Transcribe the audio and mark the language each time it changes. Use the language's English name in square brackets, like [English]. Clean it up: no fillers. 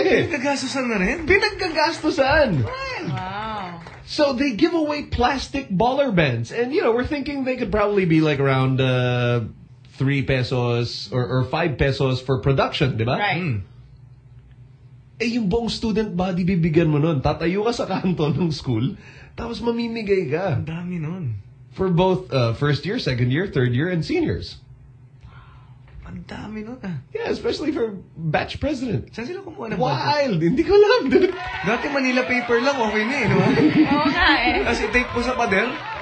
[Filipino] Pinagkagastusan na rin? Pinagkagastusan! Wow. [English] So they give away plastic baller bands. And, you know, we're thinking they could probably be like around 3 pesos or 5 pesos for production, di ba? Right. Mm. [Filipino] Eh, yung buong student body bibigyan mo nun. Tatayo ka sa kanto ng school, tapos mamimigay ka. Ang dami nun. [English] For both first year, second year, third year, and seniors. [Filipino] Ang dami nun ah. [English] Yeah, especially for batch president. [Filipino] Saan sila kumuha ng batch? Wild! Hindi ko alam, dude. Dati Manila paper lang, okay na eh, no? Oo nga eh. Kasi tape po sa pader.